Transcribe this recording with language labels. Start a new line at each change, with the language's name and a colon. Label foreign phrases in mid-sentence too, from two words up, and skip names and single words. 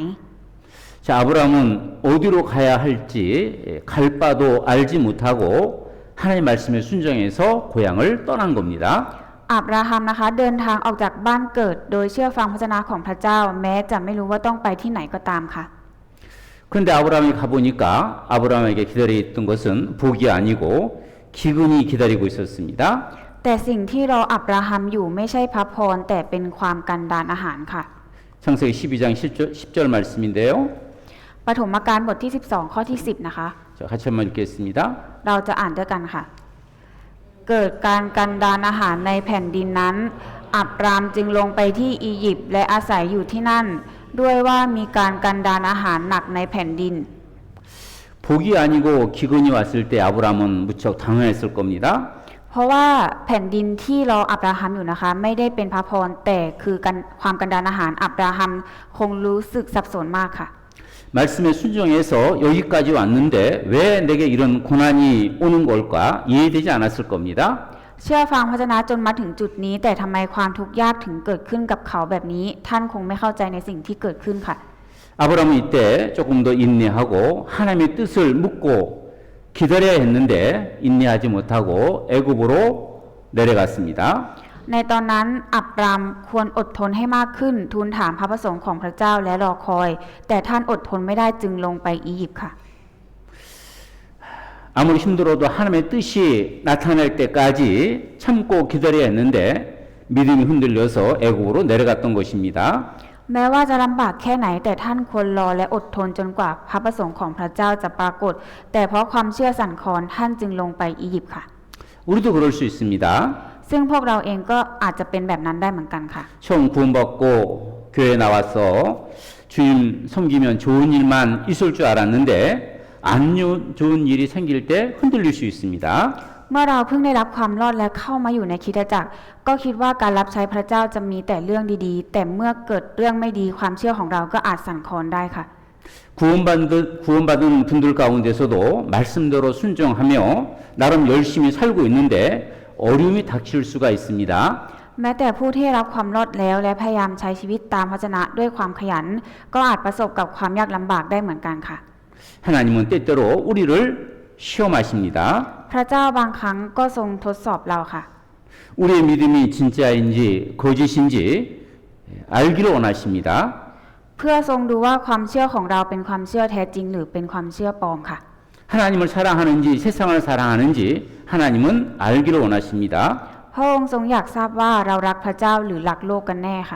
Korean: 자, 아브라함은 어디로 가야 할지 갈 바도 알지 못하고 하나님 말씀에 순종해서 고향을 떠난 겁니다.
Thai: อับราฮัมนะคะเดินทางออกจากบ้านเกิด โดยเชื่อฟังพระวจนะของพระเจ้า แม้จะไม่รู้ว่าต้องไปที่ไหนก็ตามค่ะ
Korean: 그런데 아브라함이 가보니까 아브라함에게 기다려 있던 것은 복이 아니고 기근이 기다리고 있었습니다.
Thai: แต่สิ่งที่รออับราฮัมอยู่ไม่ใช่พระพรแต่เป็นความกันดารอาหารค่ะ
Korean: 창세기 12장 10절 말씀인데요.
Thai: ปฐมกาลบทที่12ข้อที่10นะคะ
Korean: 자, 같이 한번 읽겠습니다.
Thai: เราจะอ่านด้วยกันค่ะ เกิดการกันดารอาหารในแผ่นดินนั้น อับรามจึงลงไปที่อียิปต์และอาศัยอยู่ที่นั่น ด้วยว่ามีการกันดารอาหารหนักในแผ่นดิน
Korean: 복이 아니고 기근이 왔을 때 아브라함은 무척 당황했을 겁니다.
Thai: เพราะว่าแผ่นดินที่รออับราฮัมอยู่นะคะ ไม่ได้เป็นพระพรแต่คือความกันดารอาหารอับราฮัมคงรู้สึกสับสนมากค่ะ
Korean: 말씀에 순종해서 여기까지 왔는데 왜 내게 이런 고난이 오는 걸까 이해되지 않았을 겁니다.
Thai: เชื่อฟังพระวจนะจนมาถึงจุดนี้ แต่ทำไมความทุกข์ยากถึงเกิดขึ้นกับเขาแบบนี้ ท่านคงไม่เข้าใจในสิ่งที่เกิดขึ้นค่ะ
Korean: 아브라함은 이때 조금 더 인내하고 하나님의 뜻을 묻고 기다려야 했는데 인내하지 못하고 애굽으로 내려갔습니다.
Thai: ในตอนนั้นอับรามควรอดทนให้มากขึ้นทูลถามพระประสงค์ของพระเจ้าและรอคอย แต่ท่านอดทนไม่ได้จึงลงไปอียิปต์ค่ะ
Korean: 아무리 힘들어도 하나님의 뜻이 나타날 때까지 참고 기다려야 했는데 믿음이 흔들려서 애굽으로 내려갔던 것입니다.
Thai: แม้ว่าจะลำบากแค่ไหนแต่ท่านควรรอและอดทนจนกว่าพระประสงค์ของพระเจ้าจะปรากฏ แต่เพราะความเชื่อสั่นคลอนท่านจึงลงไปอียิปต์ค่ะ
Korean: 우리도 그럴 수 있습니다.
Thai: ซึ่งพวกเราเองก็อาจจะเป็นแบบนั้นได้เหมือนกันค่ะ
Korean: 처음 구원받고 교회에 나와서 주님 섬기면 좋은 일만 있을 줄 알았는데 안 좋은 일이 생길 때 흔들릴 수 있습니다.
Thai: เมื่อเราเพิ่งได้รับความรอดและเข้ามาอยู่ในคริสตจักรก็คิดว่าการรับใช้พระเจ้าจะมีแต่เรื่องดีๆ แต่เมื่อเกิดเรื่องไม่ดีความเชื่อของเราก็อาจสั่นคลอนได้ค่ะ
Korean: 구원받은 분들 가운데서도 말씀대로 순종하며 나름 열심히 살고 있는데 어려움이 닥칠 수가 있습니다.
Thai: แม้แต่ผู้ที่รับความรอดแล้วและพยายามใช้ชีวิตตามพระวจนะด้วยความขยัน ก็อาจประสบกับความยากลำบากได้เหมือนกันค่ะ
Korean: 하나님은 때때로 우리를 시험하십니다.
Thai: พระเจ้าบางครั้งก็ทรงทดสอบเราค่ะ
Korean: 우리의 믿음이 진짜인지 거짓인지 알기를 원하십니다.
Thai: เพื่อทรงดูว่าความเชื่อของเราเป็นความเชื่อแท้จริงหรือเป็นความเชื่อปลอมค่ะ
Korean: 하나님을 사랑하는지 세상을 사랑하는지 하나님은 알기를 원하십니다.
Thai: พระองค์ทรงอยากทราบว่าเรารักพระเจ้าหรือรักโลกกันแน่ค่ะ